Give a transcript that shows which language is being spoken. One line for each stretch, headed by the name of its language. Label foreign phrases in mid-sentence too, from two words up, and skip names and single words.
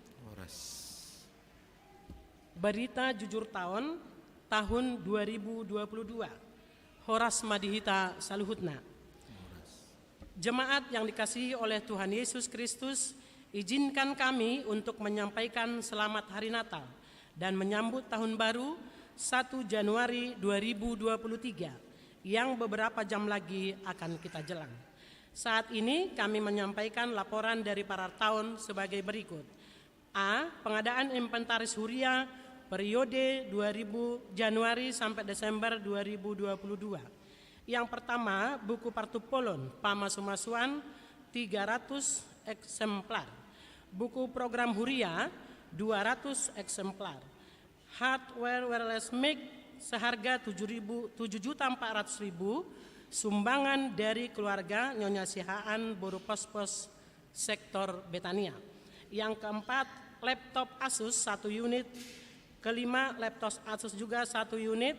Indonesian: Berita jujur tahun 2022.
Batak Toba: Horas Madihita Saluhutna.
Indonesian: Jemaat yang dikasihi oleh Tuhan Yesus Kristus, izinkan kami untuk menyampaikan selamat hari Natal dan menyambut tahun baru 1 Januari 2023 yang beberapa jam lagi akan kita jelang. Saat ini kami menyampaikan laporan dari para tahun sebagai berikut. A. Pengadaan inventaris huria periode 2000 Januari sampai Desember 2022. Yang pertama, buku Partupolon Pamasumasuan 300 eksemplar. Buku program huria 200 eksemplar. Hardware wireless mic seharga 7.400.000 sumbangan dari keluarga Nyonya Sihaan Boru Pos-Pos sektor Betania. Yang keempat, laptop Asus 1 unit. Kelima, laptop Asus juga 1 unit.